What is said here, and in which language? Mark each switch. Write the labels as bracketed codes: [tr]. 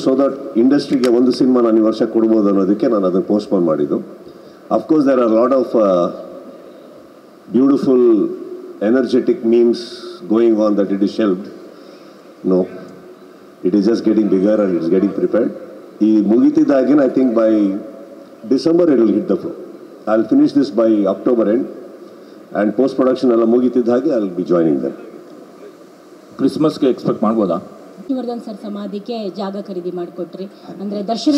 [kn] So that ಇಂಡಸ್ಟ್ರಿಗೆ ಒಂದು cinema ನಾನು ಈ ವರ್ಷ ಕೊಡ್ಬೋದು ಅನ್ನೋದಕ್ಕೆ ನಾನು ಅದನ್ನು ಪೋಸ್ಟ್ಪೋನ್ ಮಾಡಿದ್ದು. [en] Of course there are lot of beautiful energetic memes going on that it is shelved. No, it is just getting bigger and it's getting prepared. [kn] ಈ ಮುಗಿತಿದ್ದಾಗೇನು [en] I think by December it will hit the floor. I'll finish this by October end, and post production [kn] ಎಲ್ಲ ಮುಗಿತಿದ್ದ ಹಾಗೆ [en] I'll be joining them. [kn] ಕ್ರಿಸ್ಮಸ್ಗೆ expect ಮಾಡ್ಬೋದಾ? Vishnuvardhan sir ಸಮಾಧಿಗೆ ಜಾಗ ಖರೀದಿ ಮಾಡಿಕೊಟ್ರಿ, ಅಂದ್ರೆ ದರ್ಶನ